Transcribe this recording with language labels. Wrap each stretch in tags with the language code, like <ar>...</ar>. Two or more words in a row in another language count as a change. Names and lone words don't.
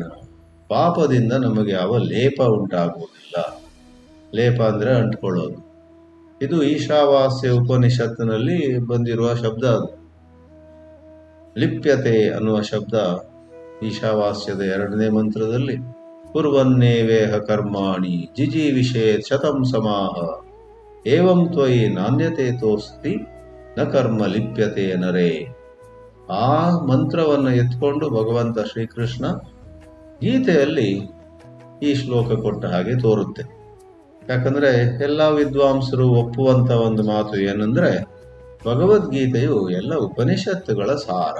<kn>ಪಾಪದಿಂದ ನಮಗೆ ಯಾವ ಲೇಪ ಉಂಟಾಗುವುದಿಲ್ಲ. ಲೇಪ ಅಂದ್ರೆ ಅಂಟ್ಕೊಳ್ಳೋದು. ಇದು ಈಶಾವಾಸ್ಯ ಉಪನಿಷತ್ತಿನಲ್ಲಿ ಬಂದಿರುವ ಶಬ್ದ. ಅದು ಲಿಪ್ಯತೆ ಅನ್ನುವ ಶಬ್ದ ಈಶಾವಾಸ್ಯದ 2ನೇ ಮಂತ್ರದಲ್ಲಿ</kn> <sa>ಕುರ್ವನ್ನೇವೇಹ ಕರ್ಮಾಣಿ ಜಿಜೀವಿಷೇ ಶತಂ ಸಮಾಹ ಏವಂ ತ್ವಯಿ ನಾಣ್ಯತೆ ತೋಸ್ತಿ ನ ಕರ್ಮ ಲಿಪ್ಯತೆ ನರೇ.</sa> <kn>ಆ ಮಂತ್ರವನ್ನು ಎತ್ಕೊಂಡು ಭಗವಂತ ಶ್ರೀಕೃಷ್ಣ ಗೀತೆಯಲ್ಲಿ ಈ ಶ್ಲೋಕ ಕೊಟ್ಟ ಹಾಗೆ ತೋರುತ್ತೆ. ಯಾಕಂದ್ರೆ ಎಲ್ಲ ವಿದ್ವಾಂಸರು ಒಪ್ಪುವಂತ ಒಂದು ಮಾತು ಏನಂದ್ರೆ, ಭಗವದ್ಗೀತೆಯು ಎಲ್ಲ ಉಪನಿಷತ್ತುಗಳ ಸಾರ.</kn>